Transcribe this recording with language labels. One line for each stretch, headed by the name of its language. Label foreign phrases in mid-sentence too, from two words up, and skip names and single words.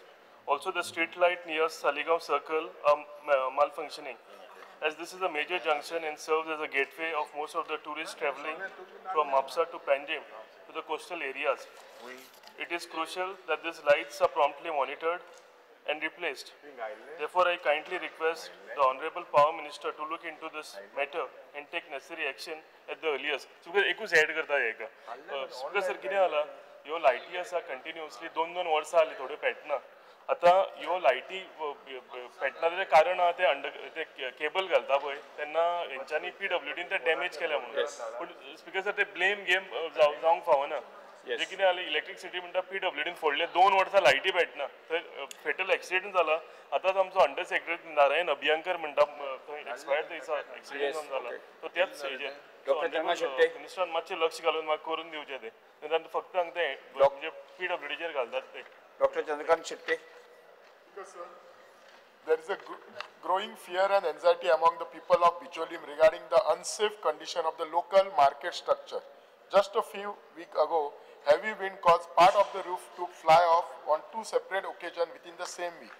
English: Also, the street light near Saligaon Circle are malfunctioning, as this is a major junction and serves as a gateway of most of the tourists travelling from Mapsa to Panjim to the coastal areas. It is crucial that these lights are promptly monitored and replaced. Therefore, I kindly request the Honorable Power Minister to look into this matter and take necessary action at the earliest. So,
Konkani: एकूच ऐड करता है का. सुका सर किने आला यो लाइटी असा कंटिन्यूअसली 2-2 वर्ष आली थोडे पेटना. आता यो लाइटी पेटना कारण ते केबल घालता पळय तेन्ना हेंच्यांनी PWDन ते डॅमेज केल्या म्हणून. पण
English: speaker sir
Konkani: ते
English: blame game
Konkani: जावंक फावना. जे कितें जालें इलेक्ट्रिसिटी म्हणटा PWDन फोडले 2 वर्सां लायटी पेटना थंय
English: fatal accident
Konkani: जाला आतांच आमचो
English: under secretary
Konkani: नारायण अभियांकर म्हणटा थंय एक्सपायर्ड दिसा एक्सिडेंट जावन जाला तो त्याच हेजेर मिनिस्टरान मातशें लक्ष घालून म्हाका करून दिवचें तें निदान फक्त हांगा ते म्हणजे PWDचेर घालतात ते डॉक्टर चंद्रकांत शेट्टे.
English: There is a growing fear and anxiety among the people of Bicholim regarding the unsafe condition of the local market structure. Just a few weeks ago, heavy wind caused part of the roof to fly off on 2 separate occasions within the same week.